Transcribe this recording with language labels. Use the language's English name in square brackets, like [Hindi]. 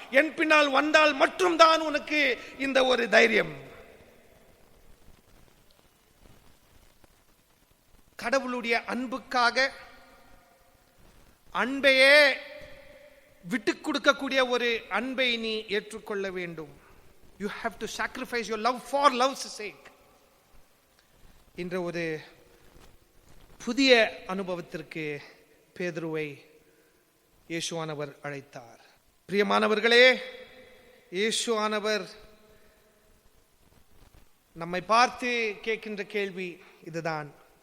[Tamil] என் பின்னால் வந்தால் மட்டும்தான் உனக்கு இந்த ஒரு தைரியம். கடவுளுடைய அன்புக்காக அன்பையே விட்டுக் கொடுக்கக்கூடிய ஒரு அன்பை நீ ஏற்றுக்கொள்ள வேண்டும். [English] You have to sacrifice your love for love's sake. [Tamil] என்ற ஒரு புதிய அனுபவத்திற்கு பேதுருவை இயேசுவானவர் அழைத்தார். பிரியமானவர்களே, இயேசுவானவர் நம்மை பார்த்து கேட்கின்ற கேள்வி இதுதான்.